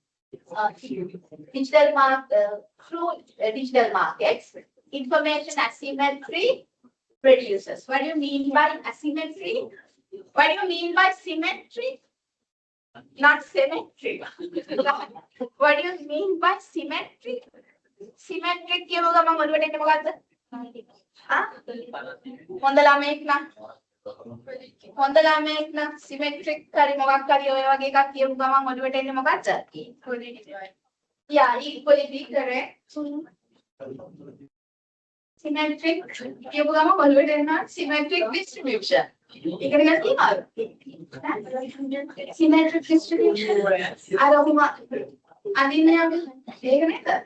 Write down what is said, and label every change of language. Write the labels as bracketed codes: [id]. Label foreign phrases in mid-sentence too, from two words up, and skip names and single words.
[en] Through digital markets, information asymmetry reduces. What do you mean by asymmetry? What do you mean by symmetry? Not symmetry. What do you mean by symmetry? [si] Symmetric කියව ගමන් ඔළුවට එන්නේ මොකද්ද? හොඳ ළමෙක් නම් හොඳ ළමෙක් නම් symmetric හරි මොකක් හරි ඔය වගේ එකක් කියමු ගමන් ඔළුවට එන්නේ මොකද්ද? [en] Yeah, equality correct. Symmetric [si] කියමු ගමන් ඔළුවට එනවා [en] symmetric distribution. [si] ඉගෙන ගන්න තියෙනවද? [en] Symmetric distribution. [si] අර ඔහොම අඳින්න යන්නේ ඒක නේද?